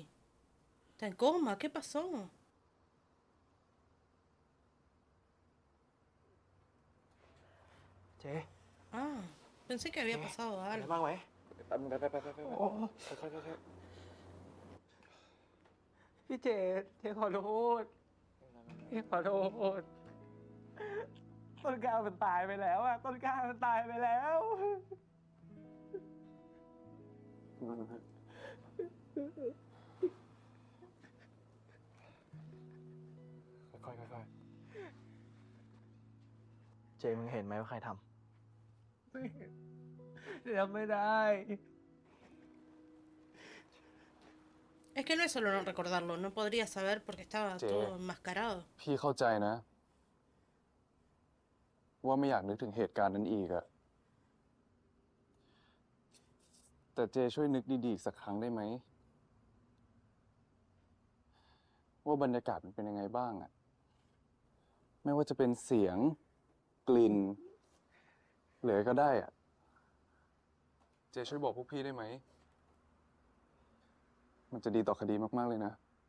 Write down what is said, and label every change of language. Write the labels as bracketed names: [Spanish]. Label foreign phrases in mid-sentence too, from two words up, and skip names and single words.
[Spanish] ¿Está en coma? ¿Qué pasó? [Thai] เจ๊ [Spanish] Ah, pensé que había pasado [Thai] เป็นไง [Spanish] algo. [Thai] บ้างไหม ไป โอ้ ค่อยๆ พี่เจขอโทษเจ๊ขอโทษ ต้นกล้ามันตายไปแล้วอะต้นกล้ามันตายไปแล้ว ค่อยๆ เจมึงเห็นไหมว่าใครทำไม่เห็นจำไม่ได้ [Spanish] Es que no es solo no recordarlo, no podría saber porque estaba Sí. todo enmascarado. [Thai] พี่เข้าใจนะ ว่าไม่อยากนึกถึงเหตุการณ์นั้นอีกอะแต่เจช่วยนึกดีๆอีกสักครั้งได้ไหม ว่าบรรยากาศมันเป็นยังไงบ้างอะไม่ว่าจะเป็นเสียง กลิ่นหรืออะไรก็ได้อะเจช่วยบอกพวกพี่ได้ไหม มันจะดีต่อคดีมากๆเลยนะ